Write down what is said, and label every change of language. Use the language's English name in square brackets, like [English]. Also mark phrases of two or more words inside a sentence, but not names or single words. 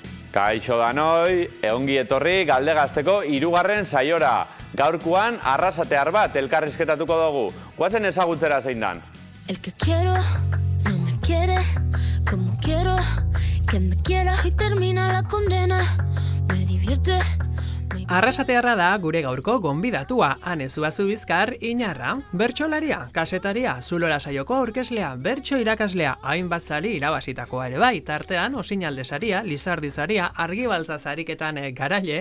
[Basque] Kaixo danoi, ongi etorri Galdegazteko 3. saiora. Gaurkoan arrasatear bat elkarrizketatuko dugu. Goazen ezagutzera zein dan. [Spanish] El que quiero no me quiere como quiero que me quiera y termina la condena. Me divierte. [Basque] Arrasatearra da gure gaurko gonbidatua, Ane Zubizkar Inarra, bertsolaria, kasetaria, Zulora saioko aurkezlea, bertso irakaslea, hainbat sari irabazitakoa ere bai, tartean Osinalde saria, Lizardi saria, Argibaltza sariketan garaile.